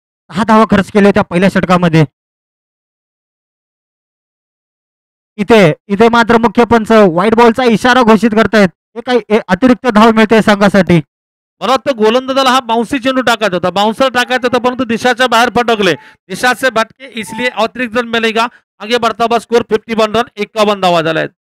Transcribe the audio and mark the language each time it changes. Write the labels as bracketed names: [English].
[Marathi] 6 धावा खर्च केले त्या पहिल्या षटकामध्ये. इथे इथे मात्र मुख्य पंच व्हाईट बॉलचा इशारा घोषित करतायत. हे काही अतिरिक्त धाव मिळते संघासाठी. मला वाटतं गोलंदाजाला हा बाउन्सी चेंडू टाकायचा होता, बाउन्सर टाकायचा होता, परंतु दिशाच्या बाहेर फटकले. [Hindi] दिशा से भटके इसलिए अतिरिक्त रन मिलेगा. आगे बढ़ता हुआ स्कोर 51 रन, [Marathi] 51 धावा झाल्या आहेत.